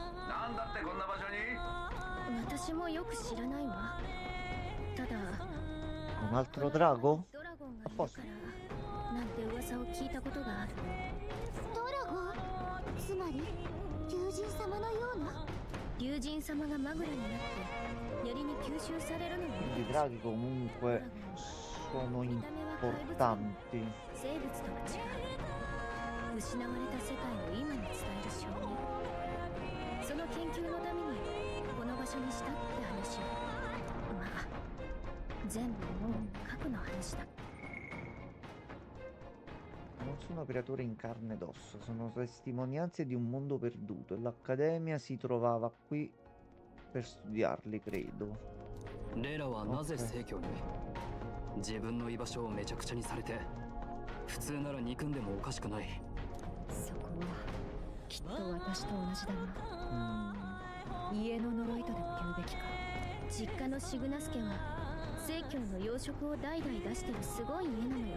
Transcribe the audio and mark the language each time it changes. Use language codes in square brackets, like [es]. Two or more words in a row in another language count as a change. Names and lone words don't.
[ja] なんだってこんな場所に？私もよく知らないわ。ただ [it] Un altro drago? [ja] ドラゴンがいるからなんて噂を聞いたことがある。ドラゴン？つまり竜神様のような？竜神様がマグラになって槍に吸収されるのを。 [it] I draghi comunque sono importanti. [ja] 生物とは違う。失われた世界を今に伝える証人。その研究のためにこの場所にしたって話を。まあ全部もう過去の話だ。 [it] Non sono creature in carne ed ossa, sono testimonianze di un mondo perduto e l'Accademia si trovava qui per studiarli, credo. [ja] レイラはなぜ聖教に？自分の居場所をめちゃくちゃにされて、普通なら憎んでもおかしくない。そこはきっと私と同じだな。家の呪いとでも言うべきか。実家のシグナス家は正教の養殖を代々出してるすごい家なのよ。